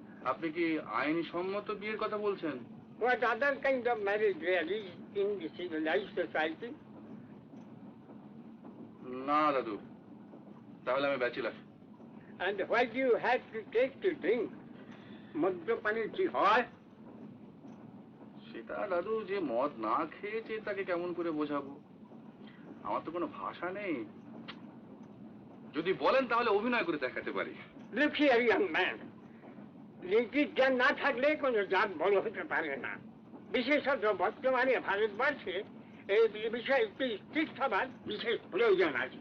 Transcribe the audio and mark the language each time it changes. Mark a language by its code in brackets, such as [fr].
[bn] আপনি কি আইনি সম্মত বিয়ের কথা বলছেন? [en] What other kind of marriage there is in the civilized society? [bn] না দাদু, তাহলে আমি bachelor. [en] And what do you have to take to drink? [bn] মদ্যপানের কি হয়? সেটা দাদু, যে মদ না খেয়েছে তাকে কেমন করে বোঝাবো? আমার তো কোনো ভাষা নেই। যদি বলেন তাহলে অভিনয় করে দেখাতে পারি। [en] Look here, young man. [bn] নীতির জ্ঞান না থাকলে কোনো জাত বড় হতে পারে না। বিশেষত বর্তমানে ভারতবর্ষে এই বিষয়ে একটু স্ট্রিক্ট হবার বিশেষ প্রয়োজন আছে।